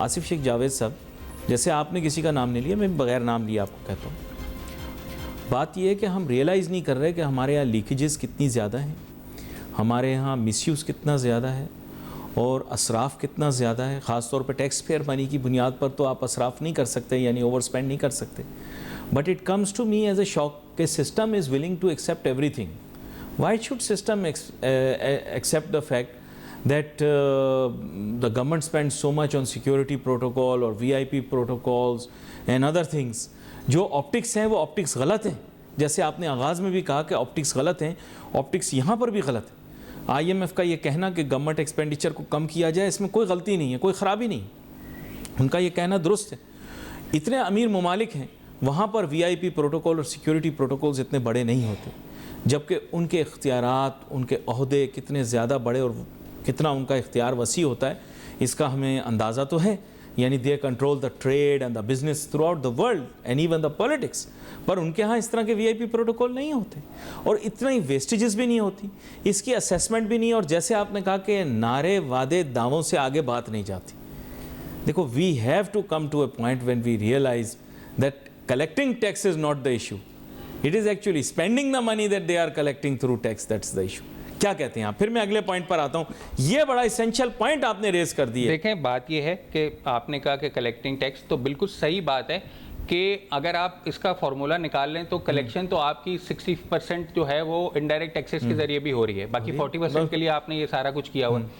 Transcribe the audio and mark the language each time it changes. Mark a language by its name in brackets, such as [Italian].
[Urdu] آصف شیخ جاوید صاحب, جیسے آپ نے کسی کا نام نہیں لیا, میں بغیر نام لیا آپ کو کہتا ہوں, بات یہ ہے کہ ہم ریئلائز نہیں کر رہے کہ ہمارے یہاں لیکیجز کتنی زیادہ ہیں, ہمارے یہاں مس یوز کتنا زیادہ ہے, اور اسراف کتنا زیادہ ہے. خاص طور پہ ٹیکس پیئر منی کی بنیاد پر تو آپ اسراف نہیں کر سکتے, یعنی اوور اسپینڈ نہیں کر سکتے. [English] but it comes to me as a shock [Urdu] کہ [English] System is willing to accept everything. Why should system accept the fact that the government spends so much on security protocol or VIP protocols and other things. [Urdu] جو optics ہیں وہ optics غلط ہیں, جیسے آپ نے آغاز میں بھی کہا کہ آپٹکس غلط ہیں, آپٹکس یہاں پر بھی غلط ہے. IMF کا یہ کہنا کہ گورنمنٹ ایکسپینڈیچر کو کم کیا جائے, اس میں کوئی غلطی نہیں ہے, کوئی خرابی نہیں, ان کا یہ کہنا درست ہے. اتنے امیر ممالک ہیں, وہاں پر VIP پروٹوکول اور سیکیورٹی پروٹوکولز اتنے بڑے نہیں ہوتے, جبکہ ان کے اختیارات, ان کے عہدے کتنے زیادہ بڑے اور کتنا ان کا اختیار وسیع ہوتا ہے, اس کا ہمیں اندازہ تو ہے. [English] یعنی they control the trade and the business throughout the world and even the politics. [Urdu] پر ان کے ہاں اس طرح کے VIP پروٹوکول نہیں ہوتے, اور اتنا ہی ویسٹیجز بھی نہیں ہوتی, اس کی اسیسمنٹ بھی نہیں. اور جیسے آپ نے کہا کہ نعرے, وعدے, دعووں سے آگے بات نہیں جاتی. دیکھو, [English] We have to come to a point when we realise that collecting tax is not the issue, it is actually spending the money that they are collecting through tax, that's the issue. [Urdu] کیا کہتے ہیں آپ؟ پھر میں اگلے point پر آتا ہوں. یہ بڑا اسینشل پوائنٹ آپ نے ریز کر دی ہے. دیکھیں, بات یہ ہے کہ آپ نے کہا کہ کلیکٹنگ ٹیکس, تو بالکل صحیح بات ہے کہ اگر آپ اس کا فارمولا نکال لیں تو کلیکشن تو آپ کی 60% جو ہے وہ انڈائریکٹ ٹیکسز کے ذریعے بھی ہو رہی ہے, باقی 40% کے لیے آپ نے یہ سارا کچھ کیا ہوا ہے.